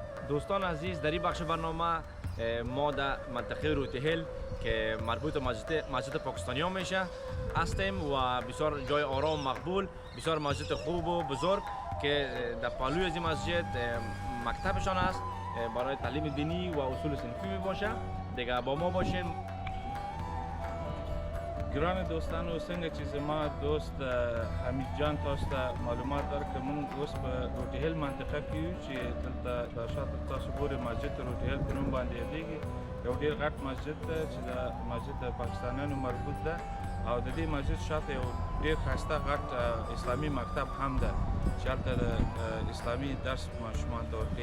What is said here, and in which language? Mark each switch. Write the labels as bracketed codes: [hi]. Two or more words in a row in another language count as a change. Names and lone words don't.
[fa] دوستان عزیز، در این بخش برنامه ما در منطقه روتیهل که مربوط به مسجد پاکستانی ها میشه هستیم و بسیار جای آرام مقبول، بسیار مسجد خوب و بزرگ که در پهلوی از این مسجد مکتبشان است برای تعلیم دینی و اصول صنفی می باشه. دیگه با ما باشین. [ps] گران دوستان و سنگ چیز ما دوست حمید جان تاسو معلومات درکړم موږ اوس په روټیهل منطقه کې یو چې دلته د شاته تاسو ګورئ مسجد روټیهل په نوم باندې یادېږي. یو ډېر غټ مسجد ده چې د مسجد د پاکستانیانو مربوط ده او د دې مسجد شاته یو ډېر ښایسته غټ اسلامي مکتب هم ده چې هلته د اسلامي درس ماشومانو ته ورکوي.